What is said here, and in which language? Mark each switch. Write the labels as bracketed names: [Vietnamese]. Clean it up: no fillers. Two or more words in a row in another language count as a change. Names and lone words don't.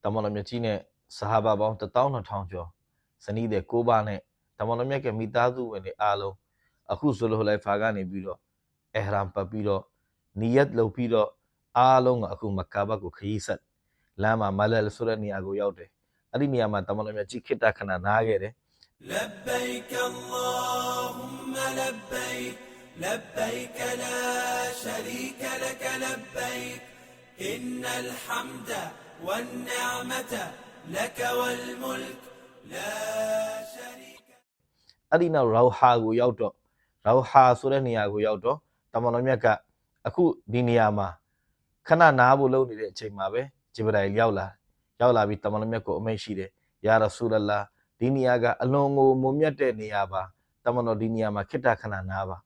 [Burmese] တမန်တော်မြတ်ကြီးနဲ့ဆဟာဘာပေါင်း12000ကျော်ဇနီးတဲ့9ပါးနဲ့တမန်တော်မြတ်ကမိသားစုဝင်တွေအားလုံးအခုဇူလ်ဟူလိုင်ဖာကနေပြီးတော့အဟ်ရမ်ပတ်ပြီးတော့နီယတ်လုပ်ပြီးတော့အားလုံးကအခုမက္ကာဘတ်ကိုခရီးဆက်လမ်းမှာမလလ်ဆိုတဲ့နေရာကိုရောက်တယ်အဲ့ဒီနေရာမှာတမန်တော်မြတ်ကြီးခိတ္တခဏနားခဲ့တယ် [Arabic] لبيك اللهم لبيك لبيك لا شريك لك لبيك إن الحمد والنعمة لك والملك لا شريك [Burmese] အဲ့ဒီနောက်ရောဟာကိုရောက်တော့ရောဟာဆိုတဲ့နေရာကိုရောက်တော့တမန်တော်မြတ်ကအခုဒီနေရာမှာခဏနားဖို့လုပ်နေတဲ့အချိန်မှာပဲဂျိဘရိုင်ရောက်လာပြီးတမန်တော်မြတ်ကိုအမိန့်ရှိတယ် [Arabic] يا رسول الله [Burmese] ဒီနေရာကအလွန်ကိုမုံမြတ်တဲ့နေရာပါတမန်တော်ဒီနေရာမှာခိတ္တခဏနားပါ